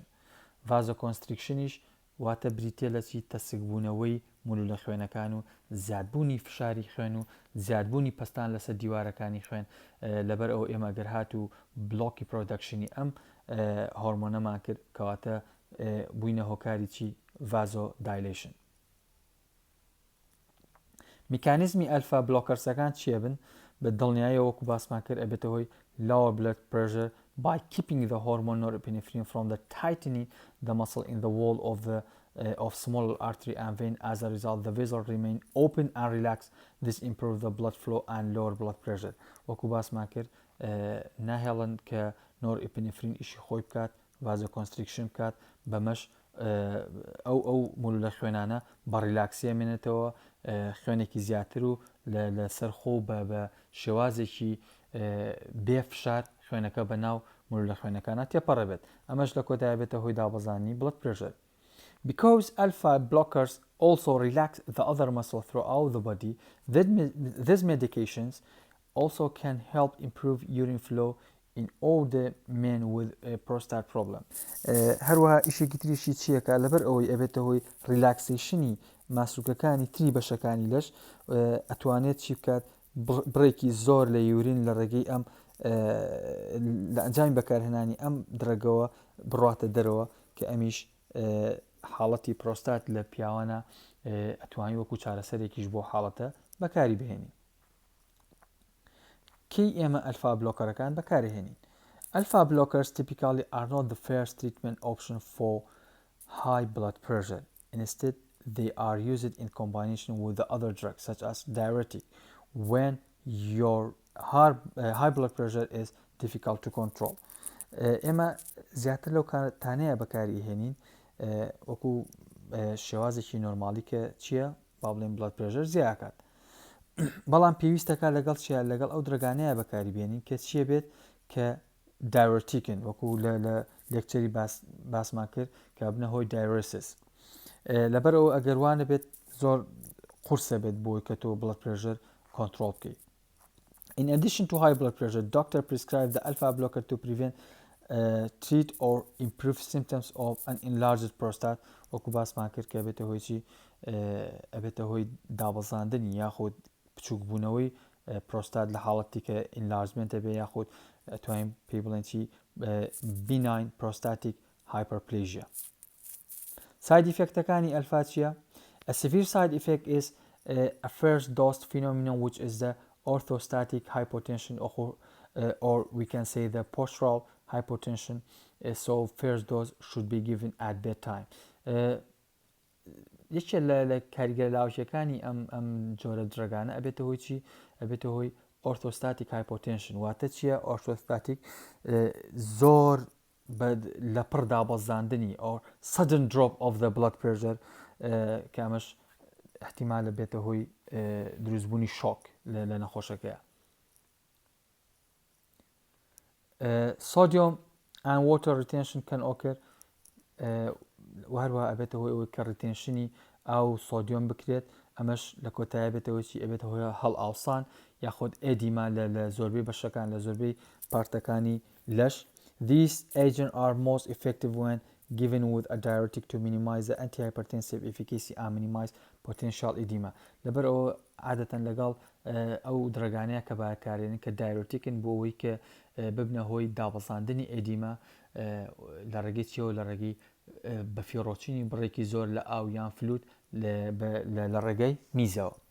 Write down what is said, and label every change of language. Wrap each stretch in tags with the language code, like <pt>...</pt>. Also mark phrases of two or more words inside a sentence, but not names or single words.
<ckb>ڤازۆ کۆنستریکشنیش واتە بریتێ لە چی تەسکبوونەوەی مولولە خوێنەکان و زیادبوونی فشاری خوێن و زیادبوونی پستان لەسەر دیوارەکانی خوێن لەبەر ئەو ئێمە گەر هات و بلۆکی پرۆدەکشنی ئەم هۆرمۆنەمان کرد کەواتە بووینە هۆکاری چی ڤازۆ دایلیشن. میکانیزمی ئەلفا بلۆکەرسەکان چیە بن؟ بە دڵنیاییەوە وەکو باسمان کرد ئەبێتەوەی</ckb> <en>lower blood pressure by keeping the hormone norepinephrine from the tightening the muscle in the wall of small artery and vein. As a result, the vessel remain open and relaxed. This improves the blood flow and lower blood pressure.</en> <ckb>وەکو باسمان کرد ناهێڵن کە نۆرئپینفرین ئیشی خۆی بکات ڤازۆکۆنستریکشن بکات بەمەش ئەو مولولە خوێنانە بە ریلاکسیە مێنێتەوە خوێنێکی زیاتر و لەسەر خۆ بە شێوازێکی بێفشار خوێنەکە بە ناو مولولە خوێنەکانە تێپەڕەبێت. ئەمەش لە کۆتایە بێتە هۆی دابەزانی</ckb> <en>blood pressure. Because alpha blockers also relax the other muscle throughout the body, these medications also can help improve urine flow in all the men with a prostate problem.</en> <ckb>هەروەها ئیشێکی تریشی چیەکە لەبەر ئەوەی ئەبێتە هۆی ریلاکسیشنی ماسوولکەکانی تری بەشەکانی لەش ئەتوانێت چی بکات بڕێکی زۆر لە یورین لە ڕێگەی ئەم لە ئەنجامی بەکارهێنانی ئەم درەگەوە بڕاتە دەرەوە کە ئەمیش حاڵەتی پرۆستات لە پیاوانە ئەتوانی وەکو چارەسەرێکیش بۆ حاڵەتە بەکاری بهێنین. کەی ئێمە ئەلفا بلۆکەرەکان بەکارهێنین؟</ckb> <en>Alpha blockers typically are not the first treatment option for high blood pressure. Instead, they are used in combination with the other drugs such as diuretic when your high blood pressure is difficult to control.</en> <ckb>ئێمە زیاتر لەو کاتانەیە بەکاری هێنین وەکو شێوازێکی نۆرمالی کە چییە؟ با بڵێن</ckb> <en>blood pressure</en> <ckb>زیاکات. بەڵام پێویستەکە لەگەڵ چیە؟ لەگەڵ ئەو درەگانەیە بەکاری بێنین کە چیە بێت کە دایورتیکن وەکو لە لێکچەری باسمان کرد کە بنە هۆی دایورسیس. لەبەر ئەو ئەگەروانە بێت زۆر قورسە بێت بۆی کە تۆ</ckb> <en>blood pressure</en> <ckb>کۆنترۆل بکەیت.</ckb> <en>In addition to high blood pressure, doctor prescribed the alpha blocker to prevent, treat or improve symptoms of an enlarged prostate.</en> <ckb>وەکو باسمان کرد کە ئەبێتە هۆی چی؟ ئەبێتە هۆی دابەزاندنی یاخود بچووکبوونەوەی پرۆستات لە حاڵەتی کە ئینلارجمنتە بێ یاخود ئەتوانین پێی بڵێن چی؟</ckb> <en>benign prostatic hyperplasia. Side effect</en> <ckb>ەکانی ئەلفا چییە؟</ckb> <en>A severe side effect is a first dose phenomenon which is the orthostatic hypotension or we can say the postural hypotension. So first dose should be given at bedtime.</en> <ckb>یەکێک لە کاریگەرە لاوچەکانی ئەم جۆرە درەگانە ئەبێتە هۆی چی؟ ئەبێتە هۆی</ckb> <en>orthostatic hypotension.</en> <ckb>واتە چییە orthostatic؟ زۆر لە پڕ دابەزاندنی</ckb> <en>or sudden drop of the blood pressure</en> <ckb>کە ئەمەش احتیمالە بێتە هۆی دروستبوونی شۆک لە نەخۆشەکەیە.</ckb> <en>Sodium and water retention can occur.</en> <ckb>وهروها ئەبێتە هۆی ئەوەی کە ریتێنشنی ئاو سۆدیۆم بکرێت ئەمەش لە کۆتایە بێتەوەی چی؟ ئەبێتە هۆی هەڵ ئاوسان یاخود ئێدیما لە زۆربەی بەشەکان لە زۆربەی پارتەکانی لەش.</ckb> <en>These agents are most effective when given with a diuretic to minimize the antihypertensive efficacy and minimize potential edema.</en> <ckb>لەبەر ئەوە عادەتەن لەگەڵ ئەو درەگانەیە کە باکارێنن کە دایورتیکن بۆ ئەوەی کە ببنە هۆی دابەزاندنی ئێدیما لە ڕێگەی چیەوە لە ڕێگەی بەفیڕۆچینی بڕێکی زۆر لە ئاو یان فلوت لە ڕێگەی میزەوە.</ckb>